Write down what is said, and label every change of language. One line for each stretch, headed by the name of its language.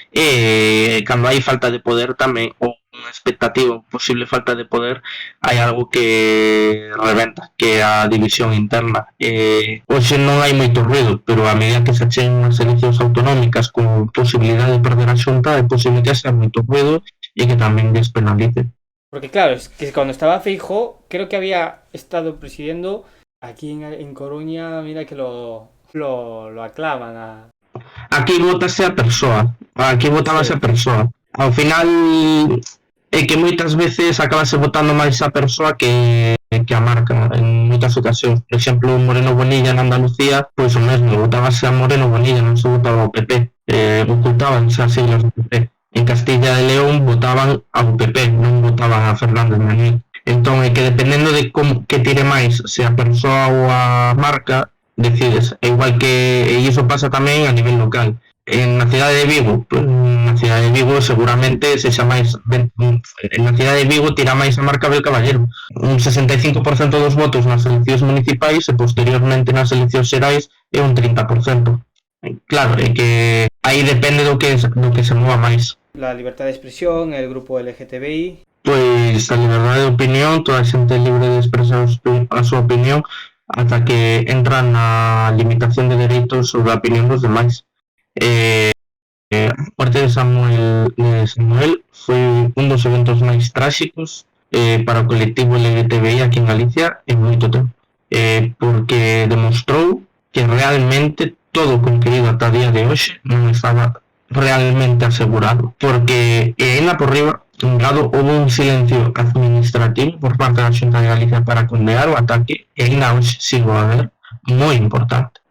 Galician: E cando hai falta de poder tamén, ou unha expectativa, posible falta de poder, hai algo que reventa, que é a división interna. Hoxe non hai moito ruido, pero a medida que se acheguen unhas eleccións autonómicas con posibilidade de perder a Xunta, é posible que haxa moito ruido e que tamén despenalice.
Spanish: Porque claro, es que cuando estaba Feijóo, creo que había estado presidiendo aquí en Coruña, mira que lo aclaman a...
Galician: Aquí votase a persoa, aquí votábase Sí, a persoa. Ao final é que moitas veces acabase votando máis a persoa que a marca en moitas ocasións. Por exemplo, Moreno Bonilla na Andalucía, pois o mesmo, votábase a Moreno Bonilla, non se votaba ao PP, ocultaban as siglas do PP. En Castilla e León votaban ao PP, non votaban a Fernández Manuel. Entón, é que dependendo de como que tire máis, se a persoa ou a marca, decides. É igual que, e iso pasa tamén a nivel local. En na cidade de Vigo, pues, na cidade de Vigo seguramente sexa máis na cidade de Vigo tira máis a marca Abel Caballero. Un 65% dos votos nas eleccións municipais e posteriormente nas eleccións xerais é un 30%. Claro, é que aí depende do que se mova máis.
Spanish: la libertad de expresión, el grupo LGTBI.
Galician: Pois a liberdade de opinión, toda a xente é libre de expresar a súa opinión ata que entra na limitación de dereitos sobre a opinión dos demais. A muerte de Samuel foi un dos eventos máis tráxicos para o colectivo LGTBI aquí en Galicia en moito tempo, porque demostrou que realmente todo o conquerido ata día de hoxe non estaba realmente asegurado, porque ainda por riba un lado houve un silencio administrativo por parte da Xunta de Galicia para condenar o ataque e ainda hoxe sigo a ver moi importante.